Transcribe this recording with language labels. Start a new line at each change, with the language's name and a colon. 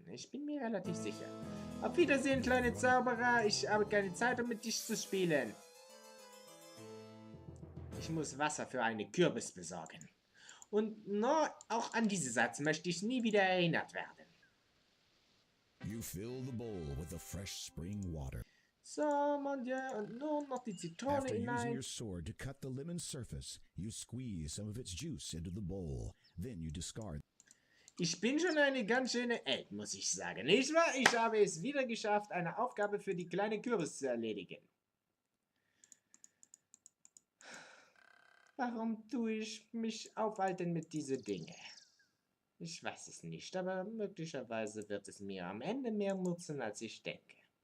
German: Ich bin mir relativ sicher. Auf Wiedersehen, kleine Zauberer. Ich habe keine Zeit, um mit dich zu spielen. Ich muss Wasser für eine Kürbis besorgen. Und auch an diesen Satz möchte ich nie wieder erinnert werden.
English: You fill the bowl with the fresh spring water.
German: So,
French: mon Dieu,
German: und nun noch die Zitrone
English: After using
German: hinein.
English: your sword to cut the lemon surface, you squeeze some of its juice into the bowl. Then you discard.
German: Ich bin schon eine ganz schöne Elb, muss ich sagen. Nicht wahr? Ich habe es wieder geschafft, eine Aufgabe für die kleine Kürbis zu erledigen. Warum tue ich mich aufhalten mit diesen Dingen? Ich weiß es nicht, aber möglicherweise wird es mir am Ende mehr nutzen, als ich denke.